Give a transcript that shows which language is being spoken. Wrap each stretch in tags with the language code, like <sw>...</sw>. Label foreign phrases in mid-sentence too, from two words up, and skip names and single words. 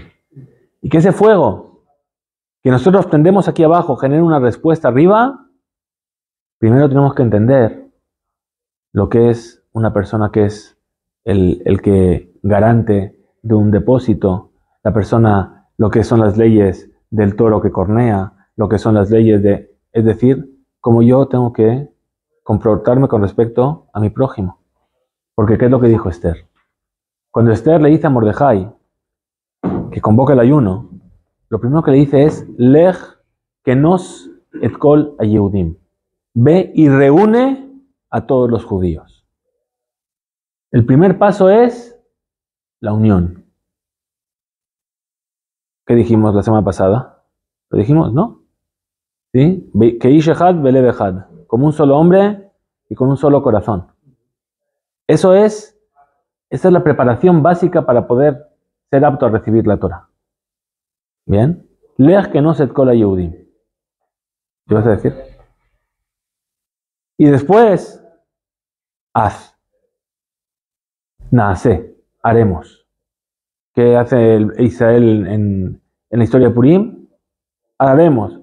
<es>Y que ese fuego que nosotros prendemos aquí abajo genere una respuesta arriba, primero tenemos que entender lo que es una persona que es el que garante de un depósito, la persona, lo que son las leyes del toro que cornea, lo que son las leyes de, es decir, cómo yo tengo que comportarme con respecto a mi prójimo. Porque ¿qué es lo que dijo Esther? Cuando Esther le dice a Mordejai que convoque el ayuno, lo primero que le dice es</es> <he>Lej kenos et kol hayehudim.</he> <es>Ve y reúne a todos los judíos. El primer paso es la unión. ¿Qué dijimos la semana pasada? ¿Lo dijimos? ¿No? ¿Sí?</es> <he>Que ish echad belev echad.</he> <es>Como un solo hombre y con un solo corazón. Esa es la preparación básica para poder ser apto a recibir la Torah. ¿Bien?</es> <he>Lej kenos et kol hayehudim.</he> <es>¿Qué vas a decir? Y después, haz. Naase, haremos. ¿Qué hace Israel en la historia de Purim? Haremos.</es>